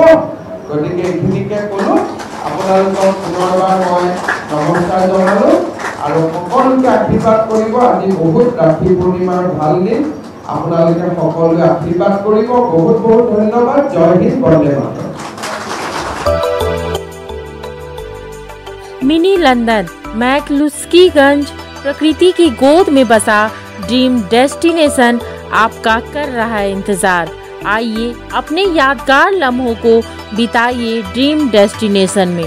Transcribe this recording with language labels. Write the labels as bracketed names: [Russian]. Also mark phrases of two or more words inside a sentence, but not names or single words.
[Assamese] গতিকে এইখিনিকে ক'লোঁ। আপোনালোকক পুনৰবাৰ মই নমস্কাৰ জনালোঁ আৰু সকলোকে আশীৰ্বাদ কৰিব। আজি বহুত ৰাখি পূৰ্ণিমাৰ ভাল দিন, আপোনালোকে সকলোৱে আশীৰ্বাদ কৰিব। বহুত বহুত ধন্যবাদ। জয় হিন্দ, বন্দে মাতৰম। [Hindi] मिनी लंदन मैक्लुस्कीगंज प्रकृति की गोद में बसा ड्रीम डेस्टिनेशन आपका कर रहा है इंतजार। आइए अपने यादगार लम्हों को बिताइए ड्रीम डेस्टिनेशन में।